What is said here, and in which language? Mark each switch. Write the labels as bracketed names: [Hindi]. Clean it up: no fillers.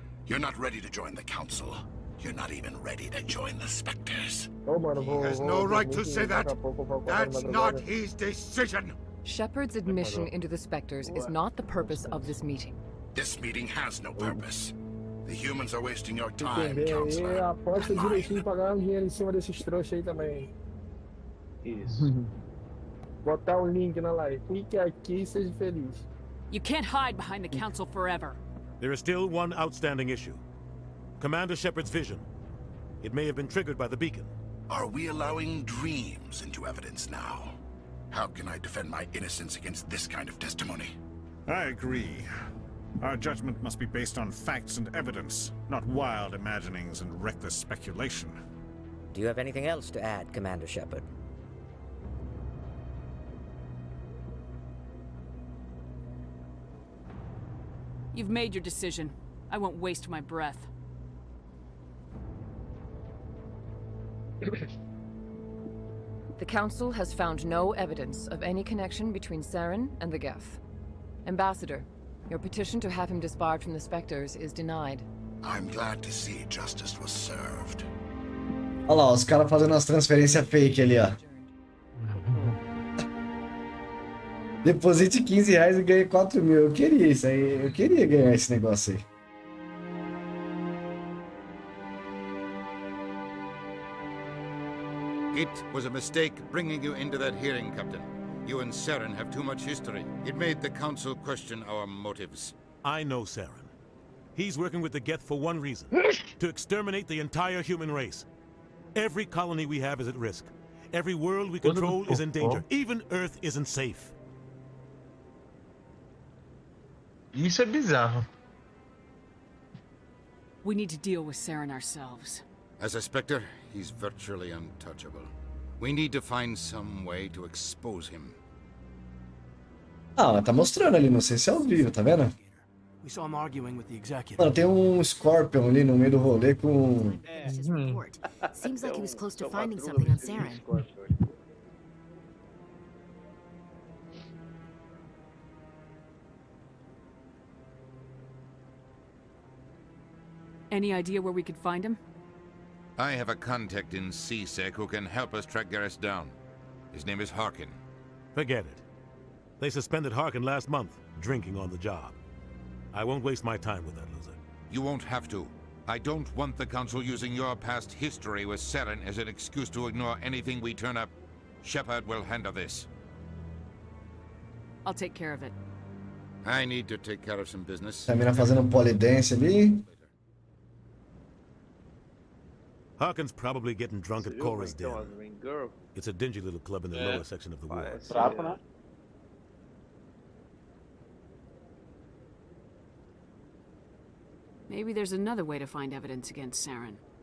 [English] You're not ready to join the Council. You're not even ready to join the Spectres. He has no right to say that. That's not his decision. Shepard's admission into the Spectres is not the purpose of this meeting. This meeting has no purpose. The humans are wasting your time, [Portuguese] Entender aí, [English] Counselor. [Portuguese] aposta direitinho pra ganhar um dinheiro em cima desses trouxas aí também. Isso. Botar o link na live. Clique aqui e seja feliz. [English] You can't hide behind the Council forever. There is still one outstanding issue. Commander Shepard's vision. It may have been triggered by the beacon. Are we allowing dreams into evidence now? How can I defend my innocence against this kind of testimony? I agree. Our judgment must be based on facts and evidence, not wild imaginings and reckless speculation. Do you have anything else to add, Commander Shepard? You've made your decision. I won't waste my breath. The Council has found no evidence of any connection between Saren and the Geth. Ambassador, your petition to have him disbarred from the Spectres is denied. I'm glad to see justice was served. [Portuguese] Olha lá, os caras fazendo as transferências fake ali, ó. Deposite R$15 e ganhe 4 mil. Eu queria isso aí. Eu queria ganhar esse negócio aí. [English] It was a mistake bringing you into that hearing, Captain. You and Saren have too much history. It made the Council question our motives. I know Saren. He's working with the Geth for one reason. To exterminate the entire human race. Every colony we have is at risk. Every world we control is in danger. Even Earth isn't safe. [Portuguese] Isso é bizarro. [English] We need to deal with Saren ourselves. As a Spectre, he's virtually untouchable. We need to find some way to expose him. [Portuguese] Ah, mas tá mostrando ali, não sei se é ao vivo, tá vendo? [English] We saw him arguing with the executive. [Portuguese] Mano, tem um Scorpion ali no meio do rolê com... [English] His report. Seems like he was close to finding something on Saren. Any idea where we could find him? I have a contact in CSEC who can help us track Garrus down. His name is Harkin. Forget it. They suspended Harkin last month, drinking on the job. I won't waste my time with that loser. You won't have to. I don't want the Council using your past history with Saren as an excuse to ignore anything we turn up. Shepard will handle this. I'll take care of it. I need to take care of some business. [Portuguese] A mina fazendo polidense ali. [English] Harkin's probably getting drunk at Cora's Den. It's a dingy little club in the lower section of the ward. Maybe there's another way to find evidence against Saren.